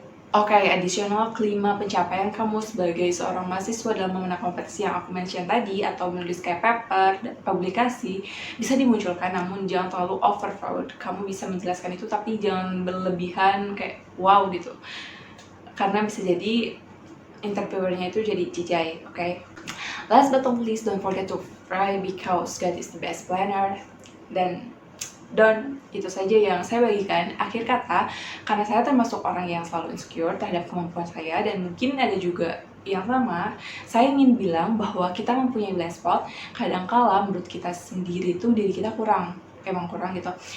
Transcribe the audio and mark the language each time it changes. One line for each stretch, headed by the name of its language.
Indonesian: Oke, additional kelima, pencapaian kamu sebagai seorang mahasiswa dalam memenang kompetisi yang aku mention tadi atau menulis kayak paper, publikasi bisa dimunculkan, namun jangan terlalu overload. Kamu bisa menjelaskan itu tapi jangan berlebihan kayak wow gitu, karena bisa jadi interviewernya itu jadi jijai. Oke.
English: Last but not least, don't forget to pray because God is the best planner.
Indonesian: Dan itu saja yang saya bagikan. Akhir kata, karena saya termasuk orang yang selalu insecure terhadap kemampuan saya, dan mungkin ada juga yang sama, saya ingin bilang bahwa kita mempunyai blind spot. Kadangkala menurut kita sendiri itu diri kita emang kurang gitu.